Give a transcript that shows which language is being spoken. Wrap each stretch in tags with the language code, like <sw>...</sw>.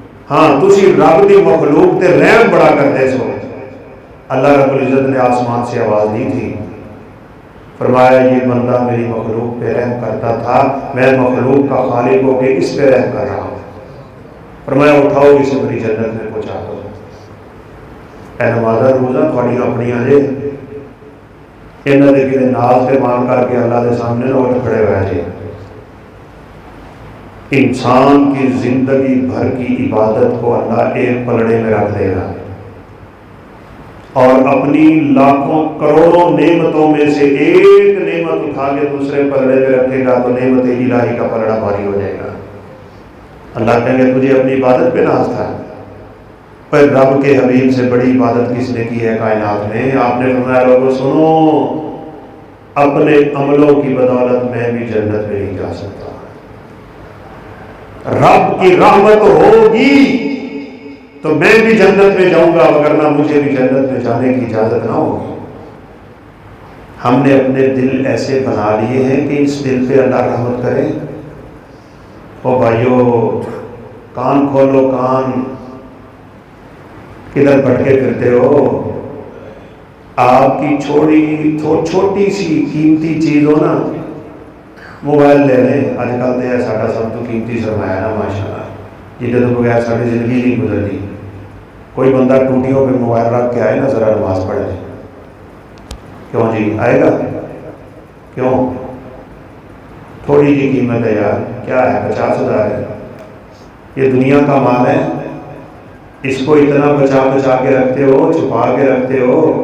<pa>ہاں تسی رب دی مخلوق تے رحم بڑا کرتے سو.</pa> <ur>اللہ رب العزت نے آسمان سے آواز دی تھی، فرمایا یہ بندہ میری مخلوق پہ رحم کرتا تھا، میں مخلوق کا خالق ہو کے اس پہ رحم کر رہا ہوں. فرمایا اٹھاؤ اسے میری جنت میں پہنچا دو.</ur> <pa>اے نمازہ روزہ تھوڑی اپنی جے انہاں دے کتے ناز تے مان کر کے اللہ دے سامنے نہ اٹھ کھڑے ہوئے جے.</pa> <ur>انسان کی زندگی بھر کی عبادت کو اللہ ایک پلڑے میں رکھ دے گا اور اپنی لاکھوں کروڑوں نعمتوں میں سے ایک نعمت اٹھا کے دوسرے پلڑے میں رکھے گا تو نعمت الہی کا پلڑا بھاری ہو جائے گا. اللہ کہیں گے تجھے اپنی عبادت پہ ناز تھا، پر رب کے حبیب سے بڑی عبادت کس نے کی ہے کائنات میں؟ آپ نے فرمایا لوگوں سنو، اپنے عملوں کی بدولت میں بھی جنت میں نہیں جا سکتا. رب کی رحمت ہوگی تو میں بھی جنت میں جاؤں گا، وگرنہ مجھے بھی جنت میں جانے کی اجازت نہ ہوگی. ہم نے اپنے دل ایسے بنا لیے ہیں کہ اس دل پہ اللہ رحمت کرے. او بھائیو کان کھولو، کان کدھر بھٹکے پھرتے ہو؟ آپ کی چھوٹی سی قیمتی چیز ہو نا، موبائل لے لیں.</ur> <pa>اج کل تو ساڈا سب تو قیمتی سرمایہ نا ماشاءاللہ، جہاں تو بغیر ساری زندگی نہیں گزرتی.</pa> <ur>کوئی بندہ ٹوٹیوں پہ موبائل رکھ کے آئے نا ذرا نماز پڑھ لے. کیوں جی آئے گا؟ کیوں؟ تھوڑی جی قیمت ہے یار، کیا ہے 50,000 ہے، یہ دنیا کا مال ہے. اس کو اتنا بچا کے رکھتے ہو، چھپا کے رکھتے ہو.</ur>